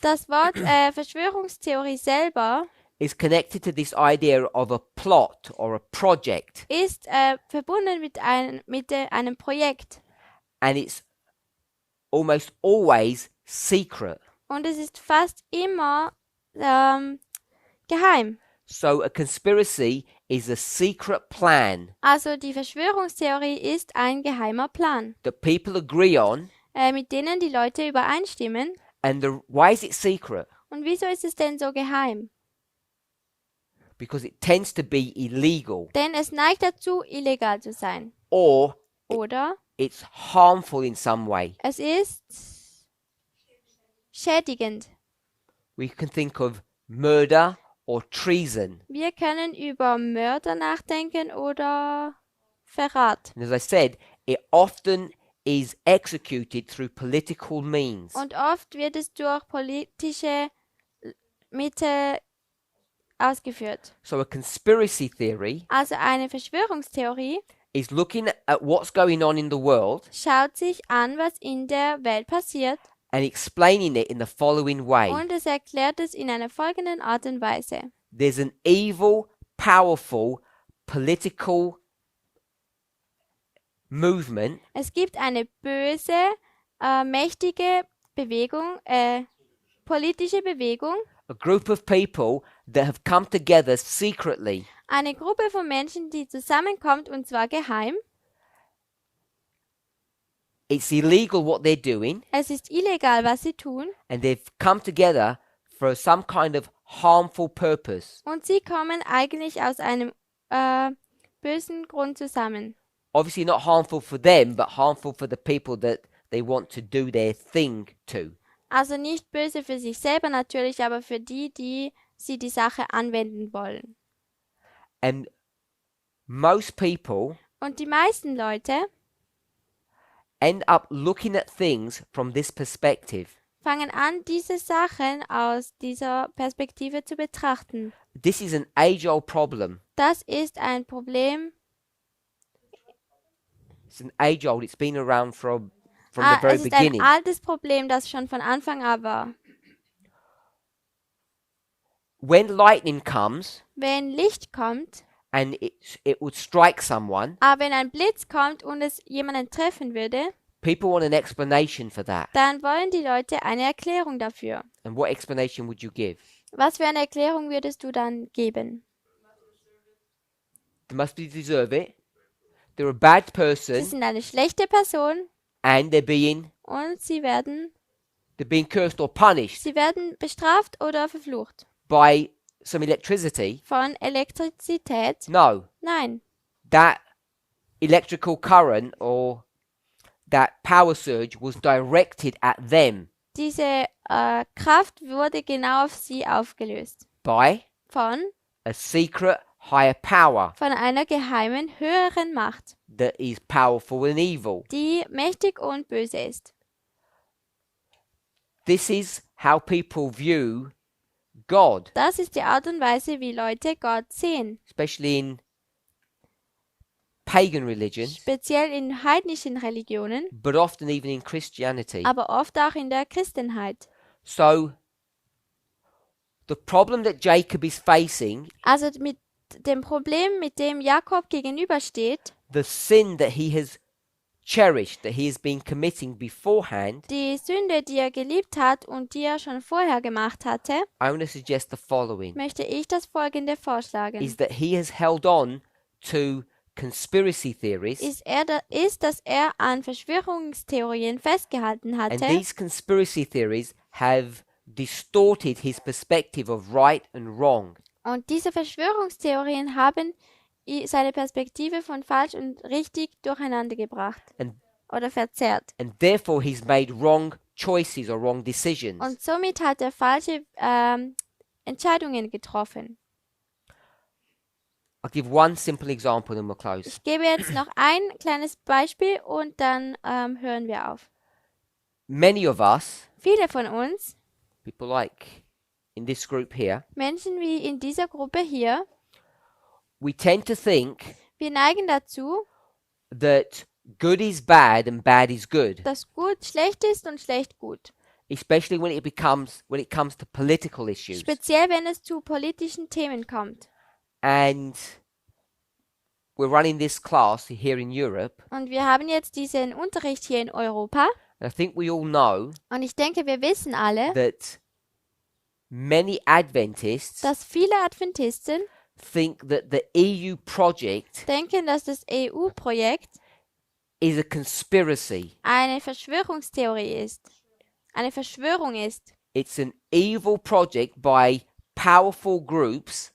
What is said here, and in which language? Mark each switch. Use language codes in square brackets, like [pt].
[de] Das Wort Verschwörungstheorie selber [en] is connected to this idea of a plot or a project. [de] ist verbunden mit einem Projekt. [en] And it's almost always secret. [de] Und es ist fast immer geheim. [en] So a conspiracy is a secret plan [de] Also die Verschwörungstheorie ist ein geheimer Plan, [en] that people agree on. [de] mit denen die Leute übereinstimmen. [en] And why is it secret? [de] Und wieso ist es denn so geheim? [en] Because it tends to be illegal, [de] Denn es neigt dazu, illegal zu sein. [en] or [de] Oder [en] it's harmful in some way. [de] es ist schädigend. [en] We can think of murder or treason. [de] Wir können über Mörder nachdenken oder Verrat. [en] And as I said, it often is executed through political means. [de] Und oft wird es durch politische Mittel ausgeführt. [en] So a conspiracy theory [de] Also eine Verschwörungstheorie [en] is looking at what's going on in the world [de] schaut sich an, was in der Welt passiert, [en] and explaining it in the following way. [de] und es erklärt es in einer folgenden Art und Weise. [en] There's an evil, powerful, political movement [de] Es gibt eine böse, mächtige Bewegung, politische Bewegung, [en] a group of people that have come together secretly. [de] eine Gruppe von Menschen, die zusammenkommt, und zwar geheim. [en] It's illegal what they're doing, [de] Es ist illegal, was sie tun, [en] and they've come together for some kind of harmful purpose. [de] und sie kommen eigentlich aus einem bösen Grund zusammen. [en] Obviously not harmful for them, but harmful for the people that they want to do their thing to. [de] Also nicht böse für sich selber natürlich, aber für die, die sie die Sache anwenden wollen. [en] And most people [de] Und die meisten Leute [en] end up looking at things from this perspective. [de] fangen an, diese Sachen aus dieser Perspektive zu betrachten. [en] This is an age-old problem. [de] Das ist ein Problem. [en] It's an age-old. It's been around from the very [de] Es ist ein [en] beginning. [de] altes Problem, das schon von Anfang an war. [en] When lightning comes [de] Wenn Licht kommt, [en] and it would strike someone, [de] aber wenn ein Blitz kommt und es jemanden treffen würde, [en] people want an explanation for that. [de] dann wollen die Leute eine Erklärung dafür. [en] And what explanation would you give? [de] Was für eine Erklärung würdest du dann geben? [en] They must deserve it. They're a bad [de] Sie [en] person [de] sind eine schlechte Person [en] and they're being [de] und sie werden [en] cursed or punished [de] bestraft oder verflucht. [en] by some electricity. [de] Von Elektrizität? [en] No, [de] Nein. [en] that electrical current or that power surge was directed at them [de] Diese Kraft wurde genau auf sie aufgelöst. [en] by [de] Von [en] a secret higher power [de] einer geheimen, höheren Macht, [en] that is powerful and evil. [de] die mächtig und böse ist. [en] This is how people view God, [de] Das ist die Art und Weise, wie Leute Gott sehen. [en] especially in pagan religions, [de] Speziell in heidnischen Religionen, [en] but often even in Christianity. [de] aber oft auch in der Christenheit. [en] So, the problem that Jacob is facing, [de] Also mit dem Problem, mit dem Jakob gegenübersteht, [en] the sin that he has cherished, that he has been committing beforehand, [de] die Sünde, die er geliebt hat und die er schon vorher gemacht hatte, [en] I want to suggest the following, [de] möchte ich das Folgende vorschlagen. [en] is that he has held on to conspiracy theories, [de] Ist, dass er an Verschwörungstheorien festgehalten [en] and [de] hatte, [en] these conspiracy theories have distorted his perspective of right and wrong. [de] und diese Verschwörungstheorien haben seine Perspektive von falsch und richtig durcheinander gebracht [en] And, [de] oder verzerrt. [en] and therefore he's made wrong choices or wrong decisions. [de] Und somit hat er falsche Entscheidungen getroffen. [en] I'll give one simple example and we'll close. [de] Ich gebe jetzt noch ein kleines Beispiel und dann hören wir auf. [en] Many of us, [de] Viele von uns, [en] people like in this group here, [de] Menschen wie in dieser Gruppe hier, [en] we tend to think [de] wir neigen dazu, [en] that good is bad and bad is good, [de] dass gut schlecht ist und schlecht gut. [en] especially when it comes to political issues. [de] Speziell wenn es zu politischen Themen kommt. [en] And we're running this class here in Europe, [de] Und wir haben jetzt diesen Unterricht hier in Europa [en] And I think we all know [de] Und ich denke, wir wissen alle, [en] that many Adventists [de] dass viele Adventisten [en] think that the EU project [de] denken, dass das EU-Projekt [en] is a conspiracy. [de] eine Verschwörungstheorie ist. Eine Verschwörung ist. [en] It's an evil project by powerful groups